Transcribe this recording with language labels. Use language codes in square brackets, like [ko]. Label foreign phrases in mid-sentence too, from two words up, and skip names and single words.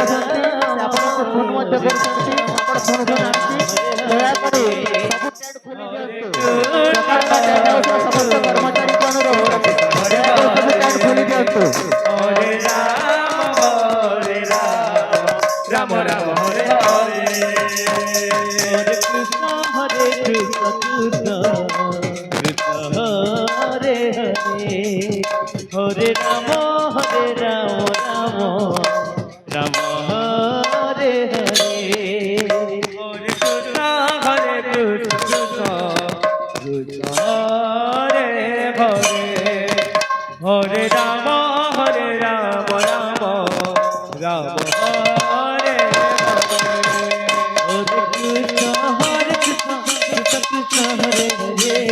[or] ଅଛନ୍ତି ଆପଣଙ୍କୁ ଫୋନ୍ ମଧ୍ୟ କରୁଛନ୍ତି ଆପଣ ଫୋନ୍ ଧରୁନାହାନ୍ତି ଦୟାକରି ସବୁ ଟ୍ୟାଗ୍ ଖୋଲି ଦିଅନ୍ତୁ ସମସ୍ତ କର୍ମଚାରୀଙ୍କ ଅନୁରୋଧ ଦୟାକରି ସବୁ ଟ୍ୟାଗ୍ ଖୋଲି ଦିଅନ୍ତୁ ହରେ [sa] ରାମ ରାମ ହରେ ହରେ ହରେ କୃଷ୍ଣ କୃଷ୍ଣ ହରେ ହରେ হরে রাম রাম রাম হরে হরে হরে কৃষ্ণ কৃষ্ণ কৃষ্ণ হরে হরে হরে রাম রাম রাম হরে হরে হরে কৃষ্ণ কৃষ্ণ কৃষ্ণ হরে হরে